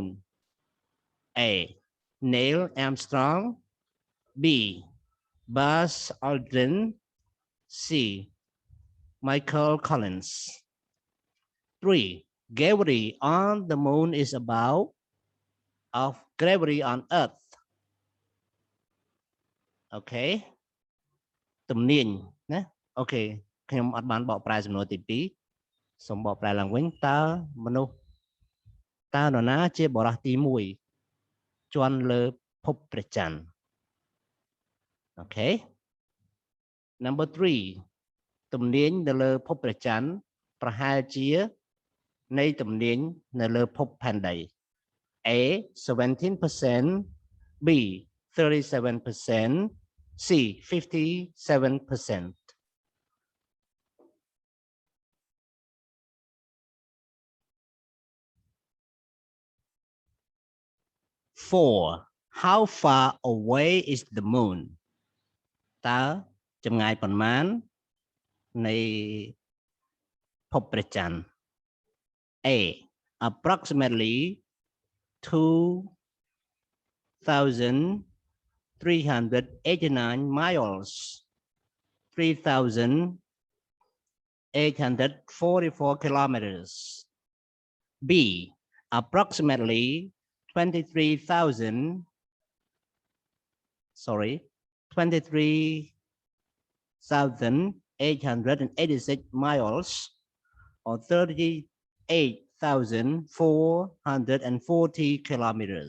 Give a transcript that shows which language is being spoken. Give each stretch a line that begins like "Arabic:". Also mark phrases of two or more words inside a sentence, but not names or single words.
English: A Neil Armstrong B Buzz Aldrin C Michael Collins 3 Gravity on the moon is about of gravity on earth
Khmer: okay ទំនាញណាអូខេខ្ញុំអត់បានបកប្រែសំណួរទី2សូមបកប្រែឡើងវិញតើមនុស្សតើនរណាជាបរិសុទ្ធទី1ជាន់លើភពព្រះច័ន្ទ
English: okay number
Khmer: 3ទំនាញនៅលើភពព្រះច័ន្ទប្រហែលជានៃទំនាញនៅលើភពផែនដី A 17% B 37% C 57%
English: 4 How far away is the moon
Khmer: តើចម្ងាយប៉ុន្មាននៃភពព្រះច័ន្ទ
English: A approximately 2,389 miles 3,844 kilometers B approximately 23,886 miles or 38,440 kilometers.